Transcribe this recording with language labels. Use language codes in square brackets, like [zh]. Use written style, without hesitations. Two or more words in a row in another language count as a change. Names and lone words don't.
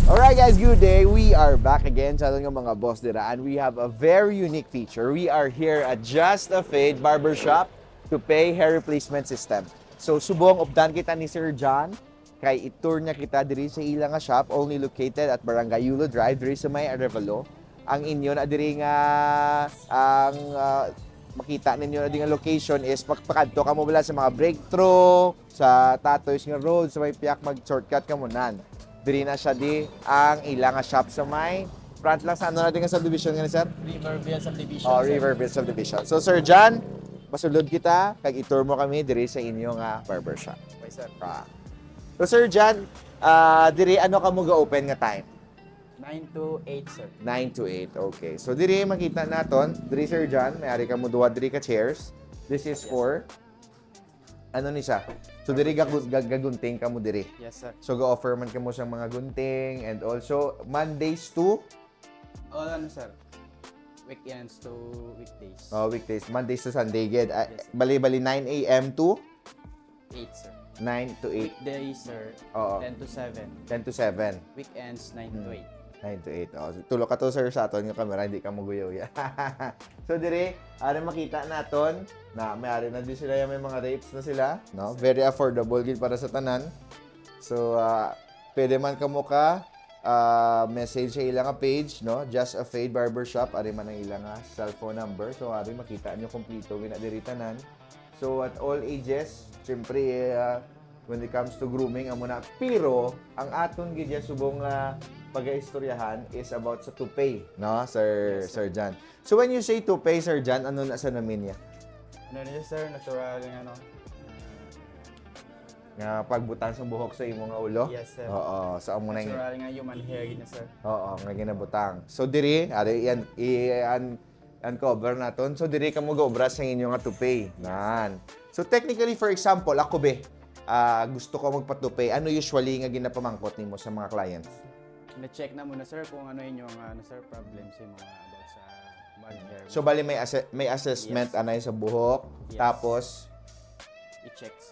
[en] Hi guys, good day. We are back again [hil] sa ating mga boss dira [en] and we have a very unique feature. We are here at Just a Fade Barbershop to pay hair replacement system. [hil] So subong updan kita ni Sir John kay itour niya kita diri sa ilang nga shop [en] only located at [hil] Barangay Yulo Drive diri sa may Arevalo. Ang inyo na diri nga ang makita ninyo na din nga location is pagpakadto ka mo bala sa mga breakthrough sa Tatoys nga road sa may piyak mag shortcut ka mo nan. Diri na siya di ang ilang nga shop sa may front lang sa ano natin nga subdivision nga ni sir? Riverville Subdivision. Oh, Riverville Subdivision. So Sir John, masulod kita kag itur mo kami diri sa inyo nga barbershop. [en] Okay, sir. [hil] So Sir John, diri ano ka mo ga-open nga time? [en] 9 to 8, sir. 9 to 8. Okay. [hil] So diri makita naton, diri Sir John, may ari ka mo duwa diri ka chairs. [en] This is for [hil] ano ni siya? So diri gagunting ka mo diri. [en] Yes, sir. [hil] So ga-offer man ka mo sa mga gunting [en] and also Mondays to All ano, sir? Weekends to weekdays. weekdays, Mondays to Sunday gid. Yes. Bali 9 a.m. to 8, sir. 9 to 8. Weekdays, sir. [hil] Oo. [en] 10 to 7. 10 to 7. Weekends, 9 to 8. 9 to 8. [hil] Oh, tulo ka to sir sa aton yung camera, hindi ka muguyaw ya. So dire, ari makita naton na may ari na din sila yung may mga rates na sila, no? [en] Very affordable [hil] gid para sa tanan. So pwede man kamo ka message sa ilang nga page, no? Just a Fade Barbershop, ari man ang ilang nga cellphone number. So ari makita nyo kompleto gina diri tanan. [en] So at all ages, [hil] syempre [en] when it comes to grooming [hil] amo na, pero ang aton gid ya subong pag-istoryahan is about sa toupee, no, Sir [en] Yes, Sir John. So when you say toupee, [hil] Sir John, ano na sa namin niya? Ano niya, sir? Natural yung ano? Nga pagbutang sa buhok sa imong nga ulo? [en] Yes, sir. [hil] Oo, sa amo na Natural nga [en] human hair [hil] niya, sir. oo, nga ginabutang. So diri, ari yan uncover naton. So diri kamo gaobra sa inyo nga toupee. [en] Nan. So technically for example, [hil] ako be, gusto ko magpa-toupee. Ano usually nga ginapamangkot nimo sa mga clients? Na-check na muna, sir, kung ano yung ano, sir, problems yung mga about sa [en] bald hair. [hil] So bali may assessment [en] Yes. [hil] anay sa buhok, [en] Yes. [hil] tapos [en] I-check, sir.